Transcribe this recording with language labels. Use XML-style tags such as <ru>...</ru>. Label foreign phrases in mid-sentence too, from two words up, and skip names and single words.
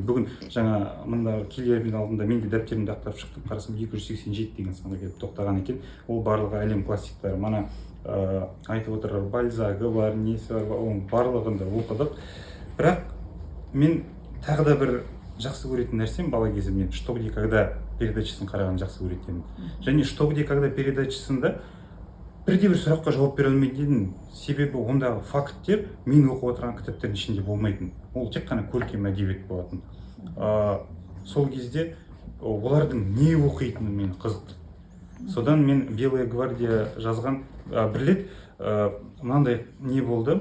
<kk>Бүгін жаңа мында келердің алдында мен де дәптерімді ақтарып шықтым. Қарасам 287 деген санға келіп тоқтаған екен. Ол барлығы әлем классиктары. Мана айтып отырар Бальзагы бар, несі бар, оның барлығын да оқыдық. Бірақ мен тағы да бір жақсы көретін нәрсем бала кезімнен «Что, где, когда» передачасын қараған жақсы көретінмін. Және «Что, где, когда» передачасында бірде бір сұраққа жауап бере алмайтын, себебі ондағы факттер мен оқып отырған кітаптардың ішінде болмайтын. Ол тек қана көркем әдебиет болатын. Сол кезде олардың не оқитыны мені қызықты. Содан мен «Белая гвардия» жазған бір рет мынандай не болды.</kk>